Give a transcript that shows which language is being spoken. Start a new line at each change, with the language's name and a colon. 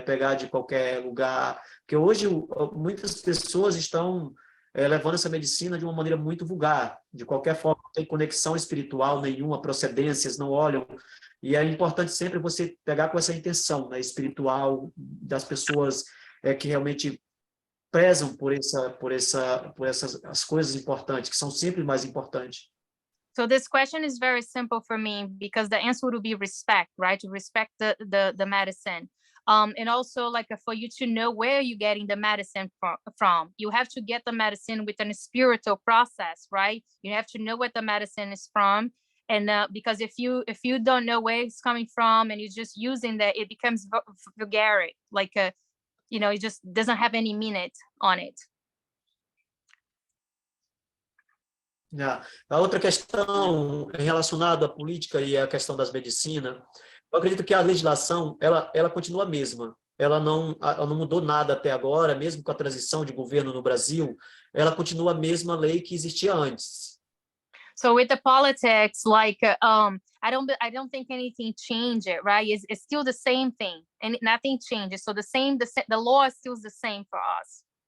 Portuguese: Pegar de qualquer lugar, porque hoje muitas pessoas estão levando essa medicina de uma maneira muito vulgar, de qualquer forma, não tem conexão espiritual nenhuma, procedências, não olham, e é importante sempre você pegar com essa intenção, né, espiritual das pessoas que realmente prezam por essas as coisas importantes, que são sempre mais importantes.
English: So this question is very simple for me because the answer would be respect, right? To respect the medicine. And also like for you to know where you're getting the medicine from. You have to get the medicine with a spiritual process, right? You have to know what the medicine is from. And because if you don't know where it's coming from and you're just using that, it becomes vulgar, like it just doesn't have any meaning on it.
Portuguese: A outra questão relacionada à política e à questão das medicinas, eu acredito que a legislação ela continua a mesma. Ela não mudou nada até agora, mesmo com a transição de governo no Brasil, ela continua a mesma lei que existia antes.
English: So with the politics, like I don't think anything changed, right? It's still the same thing, and nothing changes. So the law is still the same for us.